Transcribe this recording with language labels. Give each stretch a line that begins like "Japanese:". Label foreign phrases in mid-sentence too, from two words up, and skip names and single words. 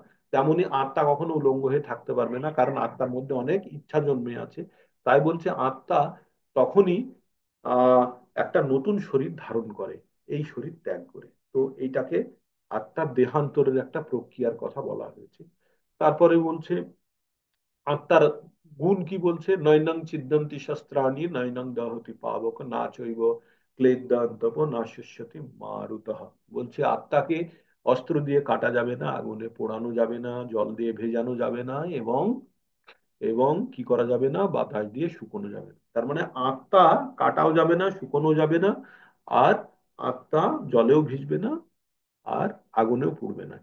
Bangla: তেমনি আত্মা কখনো উলঙ্গ হয়ে থাকতে পারবে না, কারণ আত্মার মধ্যে অনেক ইচ্ছা জন্মে আছে। তাই বলছে আত্মা তখনই আহ একটা নতুন শরীর ধারণ করে, এই শরীর ত্যাগ করে। তো এইটাকে আত্মার দেহান্তরের একটা প্রক্রিয়ার কথা বলা হয়েছে। তারপরে বলছে আত্মার গুণ কি বলছে,
Sanskrit: নৈনং ছিদ্যন্তি শস্ত্রাণি নৈনং দহতি পাবক না চৈব ক্লেদান্তপ না শুষ্যতি মারুতঃ।
Bangla: বলছে আত্মাকে অস্ত্র দিয়ে কাটা যাবে না, আগুনে পোড়ানো যাবে না, জল দিয়ে ভেজানো যাবে না, এবং এবং কি করা যাবে না, বাতাস দিয়ে শুকোনো যাবে না। তার মানে আত্মা কাটাও যাবে না, শুকোনো যাবে না, আর আত্মা জলেও ভিজবে না, আর আগুনেও পুড়বে না।